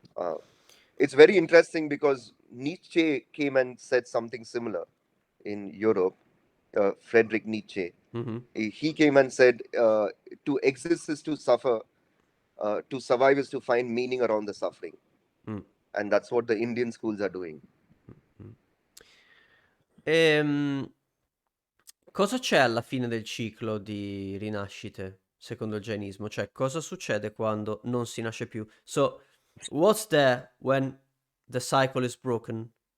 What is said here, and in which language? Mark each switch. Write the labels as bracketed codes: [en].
[en] uh, it's very interesting because Nietzsche came and said something similar in Europe. Friedrich Nietzsche, Mm-hmm. he came and said, to exist is to suffer, to survive is to find meaning around the suffering. Mm. And that's what the Indian schools are doing. Mm. [it] Ehm, cosa c'è alla fine del ciclo di rinascite, secondo il jainismo? Cioè, cosa succede quando non si nasce più? [en] So, what's there when the cycle is broken?